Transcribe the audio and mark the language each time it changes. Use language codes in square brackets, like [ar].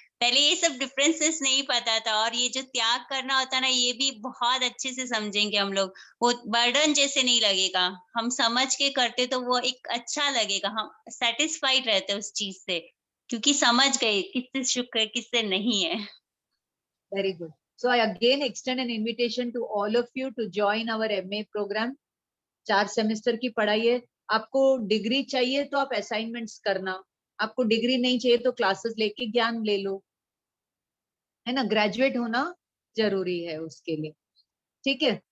[hi] पहले ये सब डिफरेंसेस नहीं पता था, और ये जो त्याग करना होता है ना, ये भी बहुत अच्छे से समझेंगे हम लोग। वो बर्डन जैसे नहीं लगेगा, हम समझ के करते तो वो एक अच्छा लगेगा, हम सेटिस्फाइड रहते हैं उस चीज से, क्योंकि समझ गए किससे सुख है किससे नहीं है। [en] very good. So I again extend an invitation to all of you to join our MA program. [hi] 4 semester की पढ़ाई है। आपको डिग्री चाहिए तो आप असाइनमेंट्स करना, आपको डिग्री नहीं चाहिए तो क्लासेस लेके ज्ञान ले लो, है ना। ग्रेजुएट होना जरूरी है उसके लिए, ठीक है।